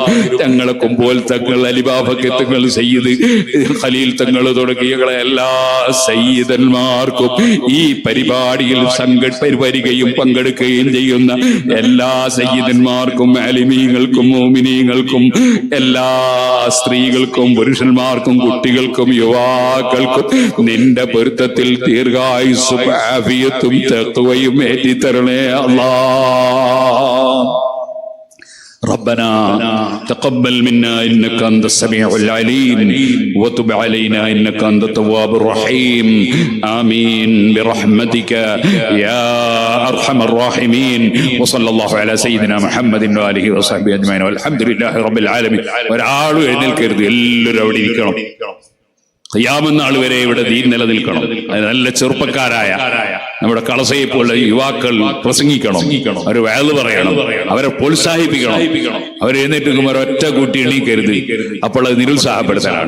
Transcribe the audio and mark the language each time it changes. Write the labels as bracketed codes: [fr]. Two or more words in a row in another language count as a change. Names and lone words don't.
[ml] ഞങ്ങളെ കുമ്പോൾ തങ്ങൾ, അലിബാബക്ക് തങ്ങൾ, സയ്യിദ് ഖലീൽ തങ്ങൾ തുടങ്ങിയ എല്ലാ സയ്യിദന്മാർക്കും ഈ പരിപാടിയിൽ വരികയും പങ്കെടുക്കുകയും ചെയ്യുന്ന എല്ലാ സയ്യിദന്മാർക്കും ആലിമീങ്ങൾക്കും മോമിനീങ്ങൾക്കും എല്ലാ സ്ത്രീകൾക്കും പുരുഷന്മാർക്കും കുട്ടികൾക്കും യുവാക്കൾക്കും നിന്റെ പൊരുത്തത്തിൽ ദീർഘായുസ്സും ആഫിയത്തും തഖ്വയും ഏറ്റിത്തരണേ അല്ലാഹ്. [ar] ربنا تقبل منا إنك أنت السميع العليم وتب علينا إنك أنت التواب الرحيم آمين برحمتك يا أرحم الراحمين وصلى الله على سيدنا محمد وآله وصحبه أجمعين والحمد لله رب العالمين. [ml] ഒരാളും എഴുന്നേൽക്കരുത്, എല്ലാവരും അവിടെ ഇരിക്കണം. ഖിയാമത്ത് നാൾ വരെ ഇവിടെ ദീൻ നിലനിൽക്കണം. നല്ല ചെറുപ്പക്കാരായ നമ്മുടെ കളസയെ പോലെ യുവാക്കൾ പ്രസംഗിക്കണം, അവർ വഅദ് പറയണം, അവരെ പ്രോത്സാഹിപ്പിക്കണം. അവർ എഴുന്നേറ്റുമ്പോൾ ഒരൊറ്റ കൂട്ടി എണീക്കരുത്, അപ്പോൾ അത് നിരുത്സാഹപ്പെടുത്തലാണ്.